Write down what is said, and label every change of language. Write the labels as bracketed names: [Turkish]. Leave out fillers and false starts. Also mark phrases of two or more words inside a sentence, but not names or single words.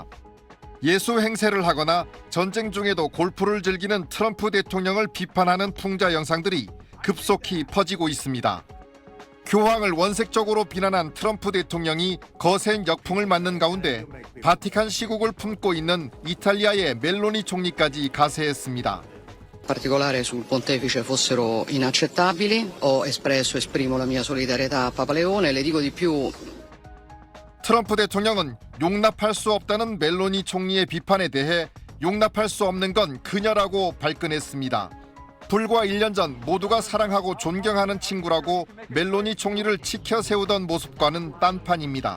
[Korean] 예수 행세를 하거나 전쟁 중에도 골프를 즐기는 트럼프 대통령을 비판하는 풍자 영상들이 급속히 퍼지고 있습니다. 교황을 원색적으로 비난한 트럼프 대통령이 거센 역풍을 맞는 가운데 바티칸 시국을 품고 있는 이탈리아의 멜로니 총리까지 가세했습니다. [Italian] particolare sul pontefice fossero inaccettabili. Ho esprimo la mia solidarietà a Papa Leone. Le dico di più. [Korean] 트럼프 대통령은 용납할 수 없다는 멜로니 총리의 비판에 대해 용납할 수 없는 건 그녀라고 발끈했습니다. 불과 1년 전 모두가 사랑하고 존경하는 친구라고 멜로니 총리를 지켜 세우던 모습과는 딴판입니다.